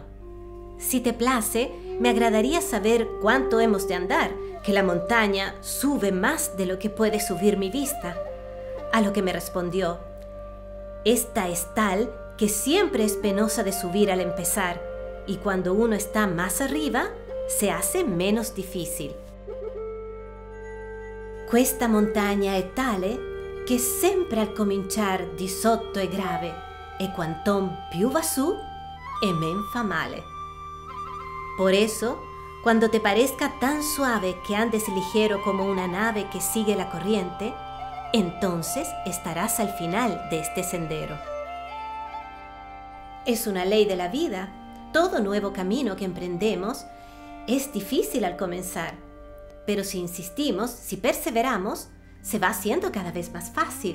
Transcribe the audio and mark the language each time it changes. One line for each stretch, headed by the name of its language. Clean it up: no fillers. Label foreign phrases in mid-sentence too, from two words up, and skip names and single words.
Spanish: Si te place, me agradaría saber cuánto hemos de andar, que la montaña sube más de lo que puede subir mi vista. A lo que me respondió: esta es tal que siempre es penosa de subir al empezar, y cuando uno está más arriba, se hace menos difícil.
Italian: Questa montagna è tale che sempre al cominciar di sotto è grave, e quanto più va su, e men fa male.
Spanish: Por eso, cuando te parezca tan suave que andes ligero como una nave que sigue la corriente, entonces estarás al final de este sendero. Es una ley de la vida. Todo nuevo camino que emprendemos es difícil al comenzar, pero si insistimos, si perseveramos, se va haciendo cada vez más fácil.